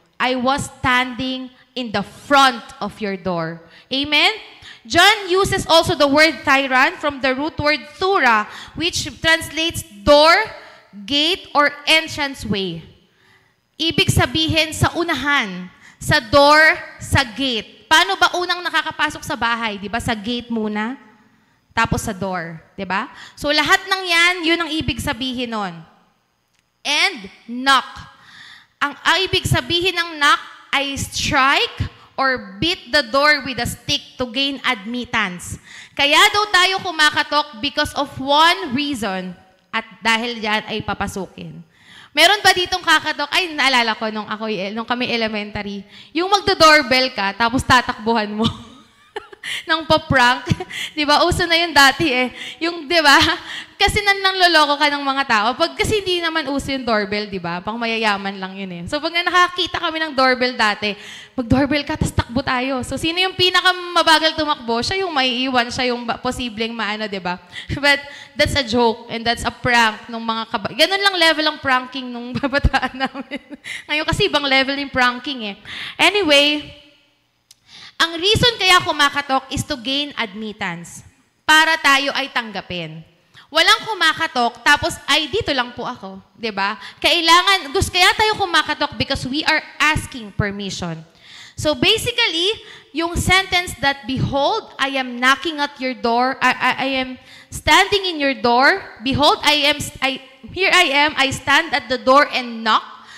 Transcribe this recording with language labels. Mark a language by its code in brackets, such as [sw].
[en] I was standing in the front of your door. Amen? John uses also the word tyrant from the root word thura, which translates door, gate, or entrance way. [tl] Ibig sabihin sa unahan, sa door, sa gate. Paano ba unang nakakapasok sa bahay? Di ba? Sa gate muna, tapos sa door. Di ba? So lahat ng yan, yun ang ibig sabihin nun. [en] And knock. [tl] Ang ibig sabihin ng [en] knock ay strike or beat the door with a stick to gain admittance. [tl] Kaya daw tayo kumakatok [en] because of one reason [tl] at dahil yan ay papasukin. Meron ba ditong kakatok? Ay, naalala ko nung kami elementary. Yung magdo-doorbell ka, tapos tatakbuhan mo. Nang pa-prank. Di ba? Uso na yun dati eh. Yung, di ba? Kasi nanloloko ka ng mga tao. Kasi hindi naman uso yung doorbell, di ba? Pang mayayaman lang yun eh. So, pag nakakita kami ng doorbell dati, mag-doorbell ka, tapos takbo tayo. So, sino yung pinakamabagal tumakbo? Siya yung maiiwan, siya yung posibleng maano, di ba? [en] But, that's a joke and that's a prank [tl] nung mga Ganun lang level ang pranking nung babataan namin. Ngayon kasi ibang level yung pranking eh. [en] Anyway, [tl] ang reason kaya kumakatok [en] is to gain admittance. [tl] Para tayo ay tanggapin. Walang kumakatok, tapos ay dito lang po ako. Diba? Kaya tayo kumakatok [en] because we are asking permission. So basically, yung sentence that, behold, I am knocking at your door, I am standing in your door, behold, here I am, I stand at the door and knock.